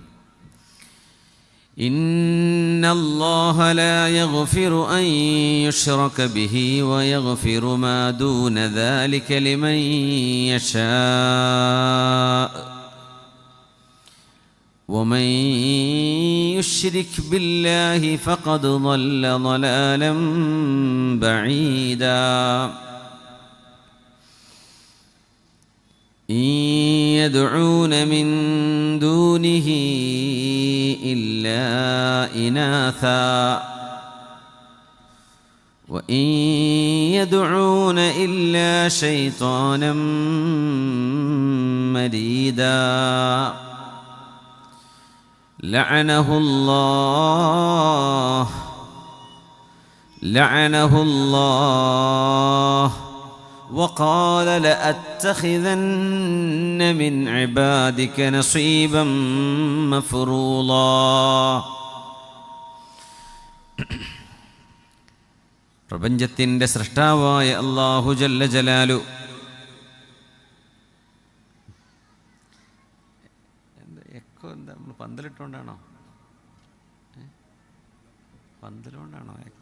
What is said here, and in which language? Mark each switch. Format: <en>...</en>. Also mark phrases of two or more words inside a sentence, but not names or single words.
<ar>إن الله لا يغفر أن يشرك به ويغفر ما دون ذلك لمن يشاء ومن يشرك بالله فقد ضل ضلالا بعيدا. إن يدعون من دونه إلا إناثا وإن يدعون إلا شيطانا مريدا لعنه الله وقال لأتخذن من عبادك نصيبا مفروضا.</ar> <ml>പ്രപഞ്ചത്തിൻ്റെ സൃഷ്ടാവായ അല്ലാഹു</ml> <ar>جل جلاله</ar> <ml>എക്കോ എന്താ? നമ്മൾ പന്തലിട്ടുകൊണ്ടാണോ? പന്തലുകൊണ്ടാണോ?</ml>